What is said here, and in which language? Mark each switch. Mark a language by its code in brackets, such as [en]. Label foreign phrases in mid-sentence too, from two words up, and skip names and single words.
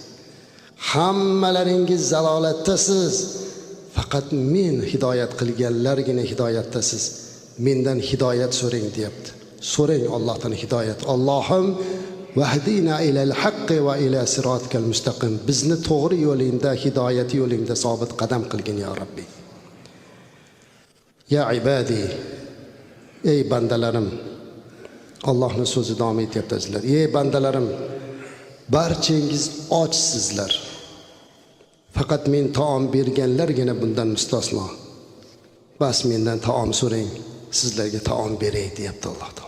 [uz] Hammalaringiz zalolatdasiz, faqat men hidoyat qilganlargina hidoyatdasiz. Mendan hidoyat so'rang deyapti. So'rang Allohdan hidoyat. [ar] اللهم اهدنا إلى الحق وإلى صراطك المستقيم. [uz] Bizni to'g'ri yo'lingda, hidoyat yo'lingda sobit qadam qilgin ya Rabbi. [ar] يا عبادي, [uz] ey bandalarim. Allohning so'zi davom etyapti azizlar. Ey bandalarim, barchangiz ochsizlar. Faqat men taom berganlargina bundan mustasno. Bas mendan taom so'rang, sizlarga taom beray deyapti Alloh taolo.